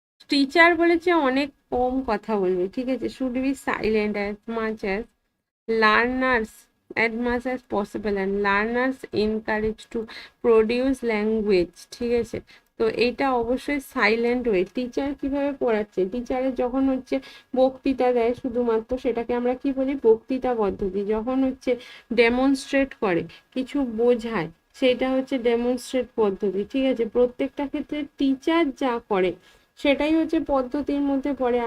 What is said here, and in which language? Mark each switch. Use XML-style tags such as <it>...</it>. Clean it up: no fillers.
<bn>Teacher বলেছে অনেক কম কথা বলবে, ঠিক আছে?</bn> <en>should be silent as much as learners, as much as possible and learners encouraged to produce language,</en> <bn>ঠিক আছে? তো এইটা অবশ্যই সাইলেন্ট ওয়ে। টিচার কিভাবে পড়াচ্ছে? টিচারের যখন হচ্ছে বক্তৃতা দেয় শুধুমাত্র, সেটাকে আমরা কি বলি? বক্তৃতা পদ্ধতি। যখন হচ্ছে ডেমনস্ট্রেট করে, কিছু বোঝায়, সেটা হচ্ছে ডেমনস্ট্রেট পদ্ধতি, ঠিক আছে? প্রত্যেকটা ক্ষেত্রে টিচার যা করে সেটাই হচ্ছে পদ্ধতির মধ্যে পড়ে।</bn>